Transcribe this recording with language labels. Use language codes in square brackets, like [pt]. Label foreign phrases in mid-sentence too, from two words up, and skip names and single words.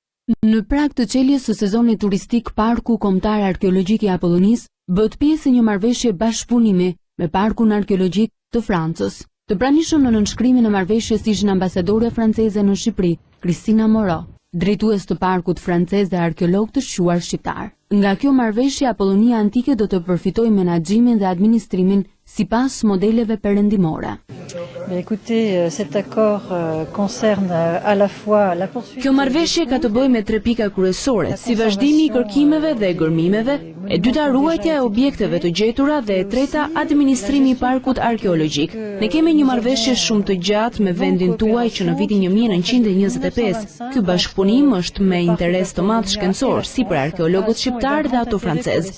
[sq] Në prag të çeljes së sezonit turistik, Parku Kombëtar Arkeologjik i Apollonisë bëhet pjesë e një marrëveshje bashkëpunimi me Parkun Arkeologjik të Francës. Të pranishëm në nënshkrimin e marrëveshjes ishin ambasadore franceze në Shqipëri, Kristina Moreau, drejtues të Parkut francez dhe arkeolog të shquar shqiptar. Nga kjo marrëveshje, Apollonia Antike do të përfitojë menaxhimin dhe administrimin sipas modeleve perëndimore. [fr] Écoutez, cet accord concerne à la fois la poursuite. [sq] Kjo marrëveshje ka të bëjë me 3 pika kryesore, si vazhdimi i kërkimeve dhe gërmimeve, e dyta ruajtja e objekteve të gjetura dhe e treta administrimi i parkut arkeologjik. Ne kemi një marrëveshje shumë të gjatë me vendin tuaj që në vitin 1925. Ky bashkëpunim është me interes të madh shkencor, si për arkeologët shqiptar dhe ato francez.